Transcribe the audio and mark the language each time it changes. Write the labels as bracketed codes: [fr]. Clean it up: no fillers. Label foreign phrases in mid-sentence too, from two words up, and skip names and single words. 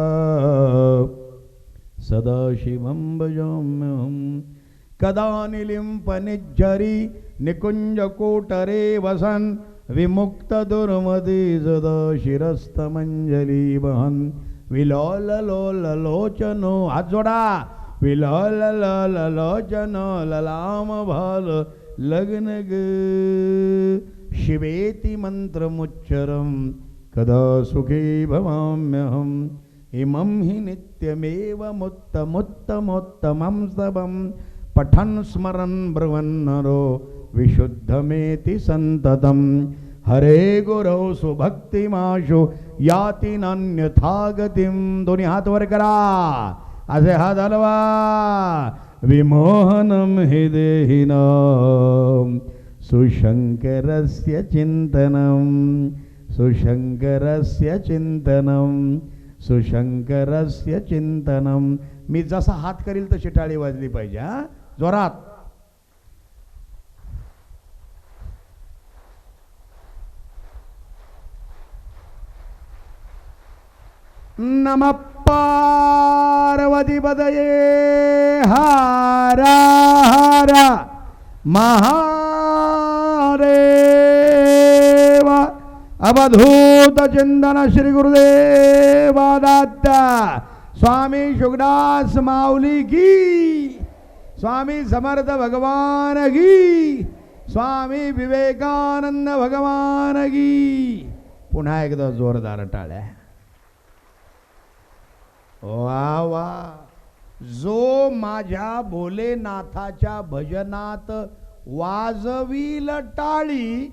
[sa] सदाशिवं भजाम्यहं कदा निलिम्पनिज्झरी निकुञ्जकोटरे वसन् विमुक्तदुर्मति सदा शिरस्तमञ्जली वहन् विलोललोललोचनो [mr] हात जोडा [sa] विलोललोललोचनो ललामभाल लग्न ग शिवेति मन्त्रमुच्चरं कदा सुखी भवाम्यहम् इमं हि नित्यमेवमुत्तमोत्तमोत्तमं स्तवं पठन् स्मरन् ब्रुवन्नरो विशुद्धमेति सन्ततं हरे गुरौ सुभक्तिमाशु याति नान्यथा गतिं [mr] दोन्ही हात वर करा असे हात हलवा [sa] विमोहनं हि देहिनां सुशंकरस्य चिंतनं सुशंकरस्य चिंतनं सुशंकरस्य चिंतनम [mr] मी जसा हात करील तशी टाळी वाजली पाहिजे हा जोरात [sa] नमः पार्वती पतये हर हर महादेव अवधूत चिंतन [mr] श्री गुरुदेवादत्त स्वामी शुकदास माऊली की स्वामी समर्थ भगवान की स्वामी विवेकानंद भगवान की पुन्हा एकदा जोरदार टाळ्या वा वा जो माझ्या भोलेनाथाच्या भजनात वाजवील टाळी